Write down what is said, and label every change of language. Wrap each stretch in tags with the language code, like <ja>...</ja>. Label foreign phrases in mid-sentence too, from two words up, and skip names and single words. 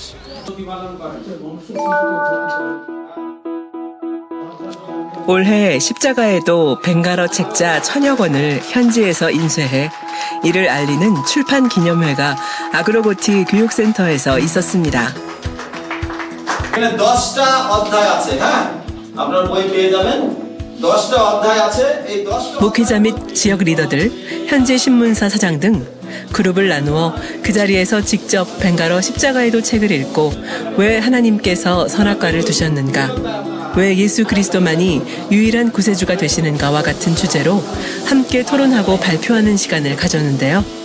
<ko>올해 십자가에도 벵갈어 책자 1000여 권을 현지에서 인쇄해 이를 알리는 출판 기념회가 아그로고티 교육센터에서 있었습니다.</ko> <bn>এখানে 10টা অধ্যায় আছে হ্যাঁ আপনার বই পেয়ে যাবেন 10টা অধ্যায় আছে এই 10টা</bn> <ko>목회자 및 지역 리더들, 현지 신문사 사장 등 그룹을 나누어 그 자리에서 직접 벵갈어 십자가에도 책을 읽고 왜 하나님께서 선악과를 두셨는가, 왜 예수 그리스도만이 유일한 구세주가 되시는가와 같은 주제로 함께 토론하고 발표하는 시간을 가졌는데요.</ko>